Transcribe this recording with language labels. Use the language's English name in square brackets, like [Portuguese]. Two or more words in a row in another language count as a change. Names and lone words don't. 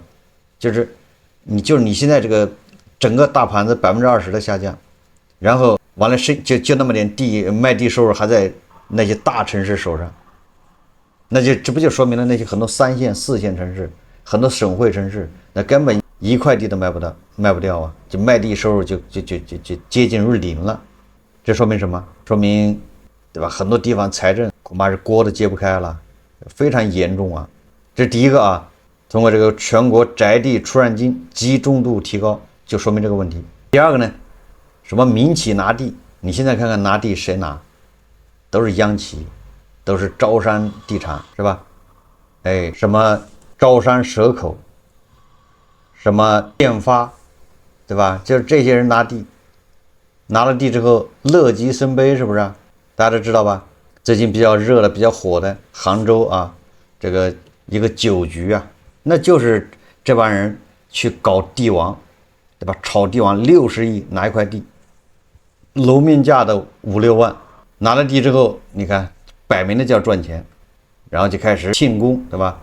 [Chinese] 就是你现在這個整個大盤子 20% 的下降，然後完了就那麼點地，賣地收入還在那些大城市手上，那這不就說明了那些很多3線、4線城市，很多省會城市，那根本一塊地都賣不掉就賣地收入就接近於零了。這說明什麼？說明對吧？很多地方財政恐怕是鍋都揭不開了，非常嚴重這是第一個通過這個全國宅地出讓金集中度提高，就說明這個問題。第二個呢，什麼民企拿地？你現在看看拿地誰拿？都是央企，都是招商地產，是吧？什麼招商蛇口，什麼建發，對吧？就是這些人拿地，拿了地之後樂极生悲，是不是大家都知道吧？最近比较熱的、比较火的杭州這個一個酒局那就是這幫人去搞地王，對吧？炒地王60億拿一塊地，樓面價的5、6萬，拿了地之後，你看擺明的叫賺錢，然後就開始慶功，對吧？